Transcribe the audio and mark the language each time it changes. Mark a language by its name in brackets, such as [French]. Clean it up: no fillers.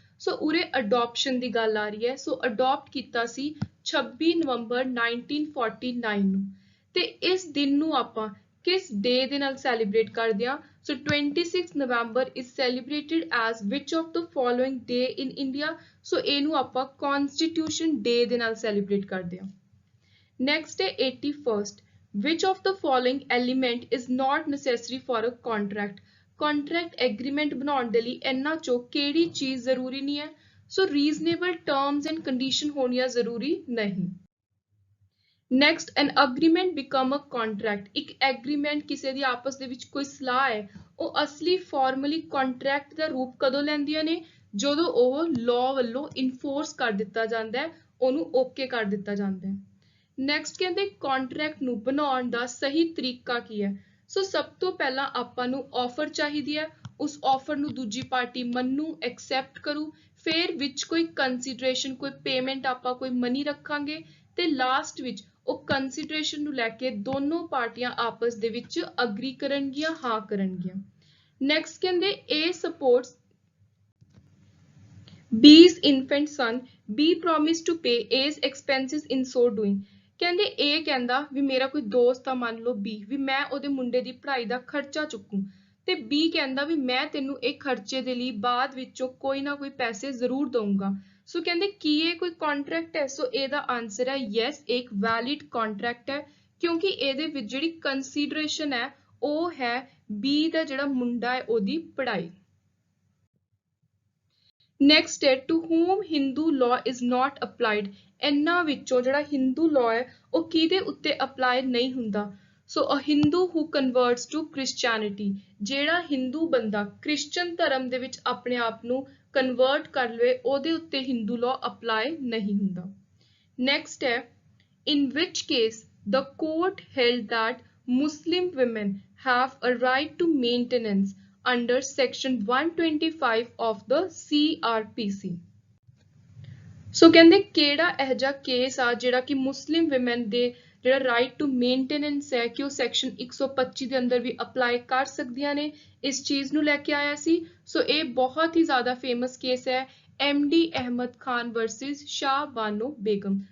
[Punjabi] ਸੋ ਉਰੇ ਅਡਾਪਸ਼ਨ ਦੀ ਗੱਲ ਆ ਰਹੀ ਹੈ। ਸੋ ਅਡਾਪਟ ਕੀਤਾ ਸੀ 26 ਨਵੰਬਰ 1949 ਨੂੰ। ਤੇ ਇਸ ਦਿਨ ਨੂੰ ਆਪਾਂ ਕਿਸ ਡੇ ਦੇ ਨਾਲ ਸੈਲੀਬ੍ਰੇਟ ਕਰਦੇ ਹਾਂ? [English] So 26 November is celebrated as which of the following day in India. [Punjabi] ਸੋ ਇਹਨੂੰ ਆਪਾਂ ਕਨਸਟੀਟਿਊਸ਼ਨ ਡੇ ਦੇ ਨਾਲ ਸੈਲੀਬ੍ਰੇਟ ਕਰਦੇ ਹਾਂ। ਨੈਕਸਟ ਹੈ [English] 81st, which of the following element is not necessary for a contract। [Punjabi] contract agreement ਬਣਾਉਣ ਦੇ ਲਈ ਇਹਨਾਂ ਚੋਂ ਕਿਹੜੀ ਚੀਜ਼ ਜ਼ਰੂਰੀ ਨਹੀਂ ਹੈ? ਸੋ ਰੀਜ਼ਨੇਬਲ ਟਰਮਸ ਐਂਡ ਕੰਡੀਸ਼ਨ ਹੋਣੀਆਂ ਜ਼ਰੂਰੀ ਨਹੀਂ। Next [English] An agreement become a contract. [Punjabi] ਇੱਕ ਐਗਰੀਮੈਂਟ ਕਿਸੇ ਦੀ ਆਪਸ ਦੇ ਵਿੱਚ ਕੋਈ ਸਲਾਹ ਹੈ, ਉਹ ਅਸਲੀ ਫਾਰਮਲੀ ਕੰਟਰੈਕਟ ਦਾ ਰੂਪ ਕਦੋਂ ਲੈਂਦੀਆਂ ਨੇ? ਜਦੋਂ ਉਹ ਲਾਅ ਵੱਲੋਂ ਇਨਫੋਰਸ ਕਰ ਦਿੱਤਾ ਜਾਂਦਾ ਹੈ, ਉਹਨੂੰ ਓਕੇ ਕਰ ਦਿੱਤਾ ਜਾਂਦਾ ਹੈ। ਨੈਕਸਟ ਕਹਿੰਦੇ ਕੰਟਰੈਕਟ ਨੂੰ ਬਣਾਉਣ ਦਾ ਸਹੀ ਤਰੀਕਾ ਕੀ ਹੈ। ਸੋ ਸਭ ਤੋਂ ਪਹਿਲਾਂ ਆਪਾਂ ਨੂੰ ਆਫਰ ਚਾਹੀਦੀ ਹੈ, ਉਸ ਆਫਰ ਨੂੰ ਦੂਜੀ ਪਾਰਟੀ ਮੰਨੂ ਐਕਸੈਪਟ ਕਰੂ, ਫਿਰ ਵਿੱਚ ਕੋਈ ਕੰਸੀਡਰੇਸ਼ਨ ਕੋਈ ਪੇਮੈਂਟ ਆਪਾਂ ਕੋਈ ਮਨੀ ਰੱਖਾਂਗੇ ਤੇ ਲਾਸਟ ਵਿੱਚ ਉਹ ਕੰਸੀਡਰੇਸ਼ਨ ਨੂੰ ਲੈ ਕੇ ਦੋਨੋਂ ਪਾਰਟੀਆਂ ਆਪਸ ਦੇ ਵਿੱਚ ਅਗਰੀ ਕਰਨਗੀਆਂ, ਹਾਂ ਕਰਨਗੀਆਂ। ਨੈਕਸਟ ਕਹਿੰਦੇ [English] A supports B's infant son, B promised to pay A's expenses in so doing। [Punjabi] ਕਹਿੰਦੇ A ਕਹਿੰਦਾ ਵੀ ਮੇਰਾ ਕੋਈ ਦੋਸਤ ਆ ਮੰਨ ਲਓ B, ਵੀ ਮੈਂ ਉਹਦੇ ਮੁੰਡੇ ਦੀ ਪੜ੍ਹਾਈ ਦਾ ਖਰਚਾ ਚੁੱਕੂ, ਤੇ B ਕਹਿੰਦਾ ਵੀ ਮੈਂ ਤੈਨੂੰ ਇਹ ਖਰਚੇ ਦੇ ਲਈ ਬਾਅਦ ਵਿੱਚੋਂ ਕੋਈ ਨਾ ਕੋਈ ਪੈਸੇ ਜ਼ਰੂਰ ਦਊਂਗਾ। ਸੋ ਕਹਿੰਦੇ ਕੀ ਇਹ ਕੋਈ ਕੰਟਰੈਕਟ ਹੈ। ਸੋ ਇਹਦਾ ਆਨਸਰ ਹੈ ਯੈਸ, ਇੱਕ ਵੈਲਿਡ ਕੰਟਰੈਕਟ ਹੈ, ਕਿਉਂਕਿ ਇਹਦੇ ਵਿੱਚ ਜਿਹੜੀ ਕੰਸੀਡਰੇਸ਼ਨ ਹੈ ਉਹ ਹੈ B ਦਾ ਜਿਹੜਾ ਮੁੰਡਾ ਹੈ ਉਹਦੀ ਪੜ੍ਹਾਈ। ਨੈਕਸਟ ਹੈ [English] To whom Hindu law is not applied। [Punjabi] ਇਹਨਾਂ ਵਿੱਚੋਂ ਜਿਹੜਾ ਹਿੰਦੂ law ਹੈ ਉਹ ਕਿਹਦੇ ਉੱਤੇ ਅਪਲਾਈ ਨਹੀਂ ਹੁੰਦਾ। ਸੋ [English] a Hindu who converts to Christianity, [Punjabi] ਜਿਹੜਾ ਹਿੰਦੂ ਬੰਦਾ ਕ੍ਰਿਸਚਨ ਧਰਮ ਦੇ ਵਿੱਚ ਆਪਣੇ ਆਪ ਨੂੰ ਕਨਵਰਟ ਕਰ ਲਵੇ ਉਹਦੇ ਉੱਤੇ ਹਿੰਦੂ law ਅਪਲਾਈ ਨਹੀਂ ਹੁੰਦਾ। ਨੈਕਸਟ ਹੈ [English] in which case the court held that Muslim women have a right to maintenance under section 125 of the CRPC। [Punjabi] ਸੋ ਕਹਿੰਦੇ ਕਿਹੜਾ ਇਹ ਜਿਹਾ ਕੇਸ ਆ ਜਿਹੜਾ ਕਿ ਮੁਸਲਿਮ ਵਿਮਨ ਦੇ ਜਿਹੜਾ ਰਾਈਟ ਟੂ ਮੇਨਟੇਨੈਂਸ ਹੈ ਕਿ ਉਹ ਸੈਕਸ਼ਨ 125 ਦੇ ਅੰਦਰ ਵੀ ਅਪਲਾਈ ਕਰ ਸਕਦੀਆਂ ਨੇ, ਇਸ ਚੀਜ਼ ਨੂੰ ਲੈ ਕੇ ਆਇਆ ਸੀ। ਸੋ ਇਹ ਬਹੁਤ ਹੀ ਜ਼ਿਆਦਾ ਫੇਮਸ ਕੇਸ ਹੈ MD ਅਹਿਮਦ ਖਾਨ ਵਰਸਸ ਸ਼ਾਹ ਬਾਨੋ ਬੇਗਮ।